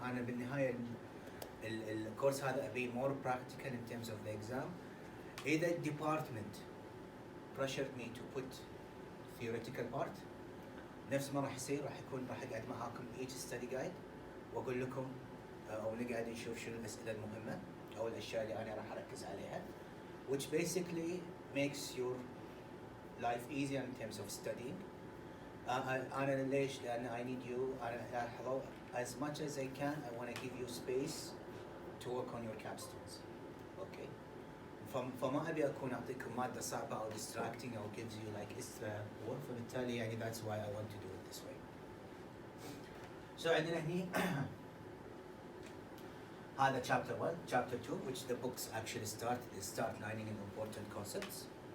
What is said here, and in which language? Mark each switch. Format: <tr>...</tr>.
<ar>أنا بالنهاية الكورس هذا أبي</ar> <en>more practical in terms of the exam.</en> <ar>إذا</ar> <en>department pressured me to put theoretical part</en> <ar>نفس ما راح يصير راح أقعد معاكم</ar> <en>each study guide</en> <ar>وأقول لكم أو نقعد نشوف شنو الأسئلة المهمة أو الأشياء اللي أنا راح أركز عليها,</ar> <en>which basically makes your life easier in terms of studying.</en> <ar>أنا ليش؟ لأن</ar> <en>I need you.</en> <ar>أنا</ar> <en>as much as I can I want to give you space to work on your capstones. Okay.</en> <ar>فما أبي أكون أعطيكم مادة صعبة أو distracting أو</ar> <en>gives you like extra work.</en> <ar>فبالتالي يعني</ar> <en>that's why I want to do it this way. So</en> <ar>عندنا هني هذا</ar> <en>chapter 1, chapter 2, which the books actually start lining in important concepts.</en>